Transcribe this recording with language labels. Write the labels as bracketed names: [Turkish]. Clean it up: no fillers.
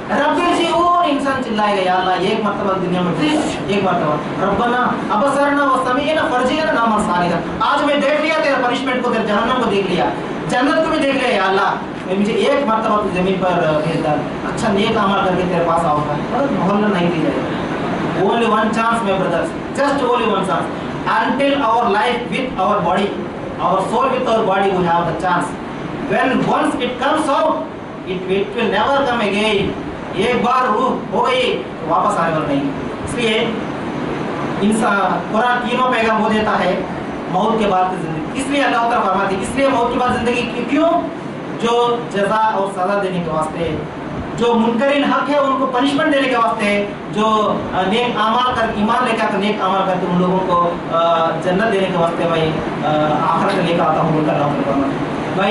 [Hindi] रब्बिरजिऊन, इंसान चिल्लाएगा या अल्लाह एक मर्तबा दुनिया में एक मर्तबा, रब्बना अबसरना व समीअना फरजिअना नामा सालिहा, आज मैं देख लिया तेरा पनिशमेंट को, तेरे जहन्नम को देख लिया, जन्नत को भी देख लिया, या अल्लाह मुझे एक मर्तबा तू जमीन पर भेज दे, अच्छा नेक अमल करके तेरे पास आऊंगा, और मोहल्ला नहीं दी जाएगा। [English] Only one chance my brothers, just only one chance, until our life with our body, our soul with our body, we have the chance. When once it comes out, it will never come again. [Hindi] एक बार रूह हो गई तो वापस आने वाला नहीं। इसलिए इंसान कुरान तीनों पैगाम वो देता है मौत के बाद की जिंदगी। इसलिए अल्लाह ताला फरमाती है इसलिए मौत के बाद जिंदगी क्यों, जो जजा और सजा देने के वास्ते, जो मुनकरीन हक है उनको पनिशमेंट देने के वास्ते, जो नेक अमाल कर ईमान लेकर आकर नेक अमाल करके उन लोगों को जन्नत देने के वास्ते मैं आखिरत लेकर आता हूँ बोलकर अल्लाह ताला फरमाती है।